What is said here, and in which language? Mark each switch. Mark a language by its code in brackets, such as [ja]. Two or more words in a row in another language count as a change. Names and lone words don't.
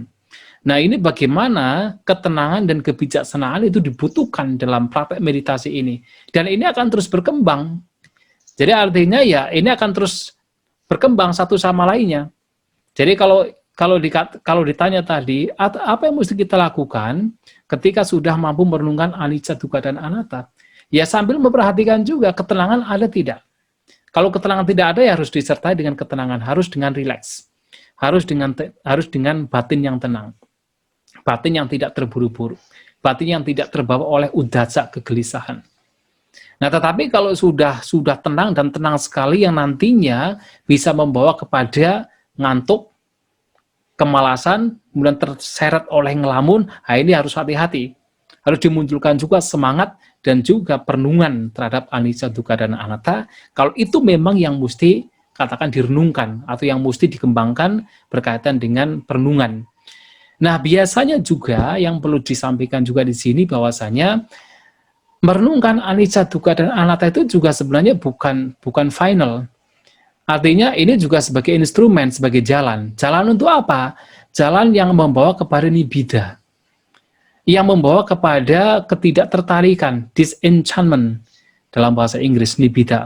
[id] Nah, ini bagaimana ketenangan dan kebijaksanaan itu dibutuhkan dalam praktek meditasi ini. Dan ini akan terus berkembang. Jadi artinya ya ini akan terus berkembang satu sama lainnya. Jadi kalau ditanya tadi, apa yang mesti kita lakukan ketika sudah mampu merenungkan [pi] anicca, dukkha, [id] dan anatta? Ya sambil memperhatikan juga ketenangan ada tidak. Kalau ketenangan tidak ada ya harus disertai dengan ketenangan, harus dengan rileks, harus dengan batin yang tenang, batin yang tidak terburu-buru, batin yang tidak terbawa oleh udacca, kegelisahan. Nah, tetapi kalau sudah tenang dan tenang sekali yang nantinya bisa membawa kepada ngantuk, kemalasan, kemudian terseret oleh ngelamun, nah ini harus hati-hati. Harus dimunculkan juga semangat dan juga perenungan terhadap [pi] anicca, dukkha, [id] dan anatta. Kalau itu memang yang mesti katakan direnungkan atau yang mesti dikembangkan berkaitan dengan perenungan. Nah, biasanya juga yang perlu disampaikan juga di sini bahwasanya merenungkan [pi] anicca, dukkha, [id] dan anatta itu juga sebenarnya bukan final. Artinya ini juga sebagai instrumen, sebagai jalan. Jalan untuk apa? Jalan yang membawa kepada nibbida, yang membawa kepada ketidaktertarikan, disenchantment dalam bahasa Inggris, nibbida.